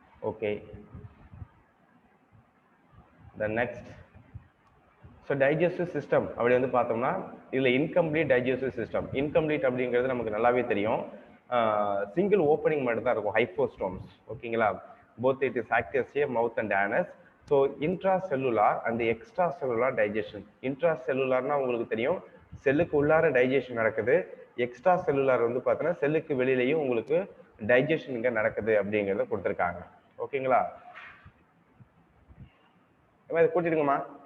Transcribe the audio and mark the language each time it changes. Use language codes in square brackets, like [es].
[en] okay, the next so digestive system [ta] அப்படி வந்து பார்த்தோம்னா இதுல [en] incomplete digestive system. [ta] incomplete அப்படிங்கிறது நமக்கு நல்லாவே தெரியும். சிங்கிள் ஓப்பனிங் மட்டும் தான் இருக்கும், ஹைப்போஸ்டோம்ஸ். [en] ஓகேங்களா, both it is actiaceae, mouth and anus. so intracellular and extracellular digestion. [ta] intracellularனா உங்களுக்கு தெரியும் செல்லுக்கு உள்ளார டைஜஷன் நடக்குது. எக்ஸ்ட்ரா செல்லுலார் வந்து பார்த்தோன்னா செல்லுக்கு வெளியிலையும் உங்களுக்கு டைஜஷன் இங்கே நடக்குது அப்படிங்கிறத கொடுத்துருக்காங்க. ஓகேங்களா, கூட்டிடுங்கம்மா.